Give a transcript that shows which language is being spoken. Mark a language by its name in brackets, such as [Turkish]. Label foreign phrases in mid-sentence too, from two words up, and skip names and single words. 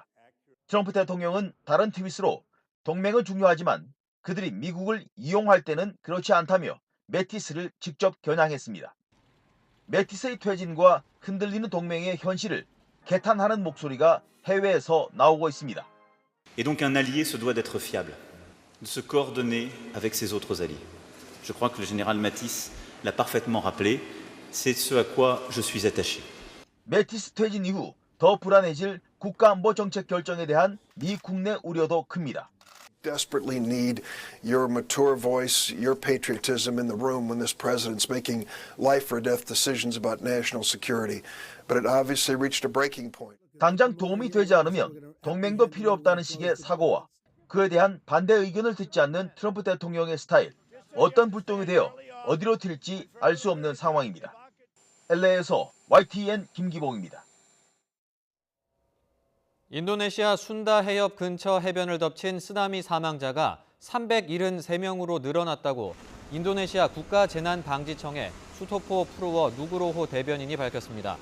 [Korean] 트럼프 대통령은 다른 트윗으로 동맹은 중요하지만 그들이 미국을 이용할 때는 그렇지 않다며 매티스를 직접 겨냥했습니다. 매티스의 퇴진과 흔들리는 동맹의 현실을 개탄하는 목소리가 해외에서 나오고 있습니다. [French] Et donc un allié se doit d'être fiable, de se coordonner avec ses autres alliés. Je crois que le général Mattis l'a parfaitement rappelé, c'est ce à quoi je suis attaché. [Korean] 매티스 퇴진 이후 더 불안해질 국가안보 정책 결정에 대한 미 국내 우려도 큽니다. [English] Desperately need your mature voice, your patriotism in the room when this president's making life or death decisions about national security. But it obviously reached a breaking point. [Korean] 당장 도움이 되지 않으면 동맹도 필요 없다는 식의 사고와 그에 대한 반대 의견을 듣지 않는 트럼프 대통령의 스타일, 어떤 불똥이 되어 어디로 튈지 알 수 없는 상황입니다. LA에서 YTN 김기봉입니다. 인도네시아 순다 해협 근처 해변을 덮친 쓰나미 사망자가 373명으로 늘어났다고 인도네시아 국가재난방지청의 수토포 프루워 누그로호 대변인이 밝혔습니다.